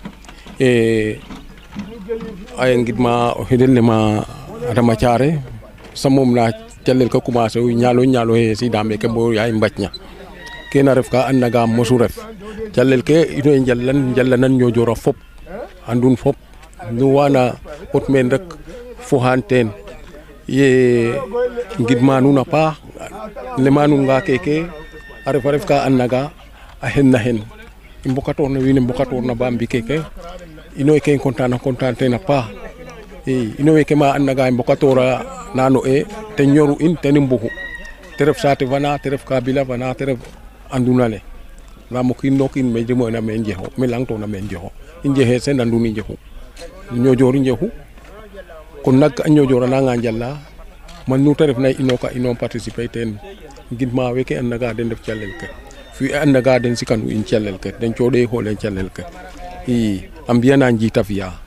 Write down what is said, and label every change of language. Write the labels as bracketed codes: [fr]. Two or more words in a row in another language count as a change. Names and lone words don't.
[srr] ay ngidma o xidel ne ma Adama Thiaré samom na calel ka commencer u ñalo he sida meke bo yaay mbacña kena ref ka andna ga mosu ref calel ke ino njallanan ñojora fop andun fop nu wana ot men rek fo hanten ye ngidma nuun a paax lema nuun nga keke a ref ka andna ga a hen na hen i mbokatorna wiin we mbokatorna ba mbi keke ino ke content ten a paax i ino weke ma andna ga mbokatora nano te ñoru in ten i mbuxu te ref saate fana te ref kabila fana te ref anduna le nda mo kiin no kiin me demo'na me njexo me langtona me njexo i njexe sen andun i njexu ñojoor i njexu kon nak a ñojoor a nanga njala man nu te refna ino participer ten ngidma weke andna ga den ref calel ke fi andna ga den sikanu in calel ke den coɗe xolen calel ke i a mbiyana njiita fiya